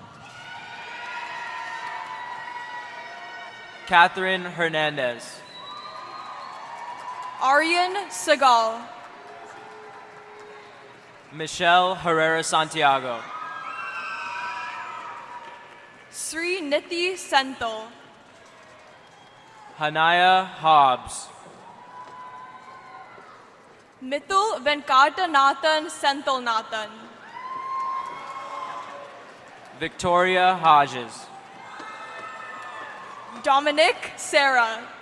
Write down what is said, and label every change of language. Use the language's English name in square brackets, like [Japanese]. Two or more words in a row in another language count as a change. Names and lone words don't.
[English] Catherine Hernandez. Aryan Segal. Michelle Herrera Santiago. Sri Niti Senthil. Hanaya Hobbs. Mithul Venkatanathan Senthilnathan. Victoria Hodges. Dominic Sarah.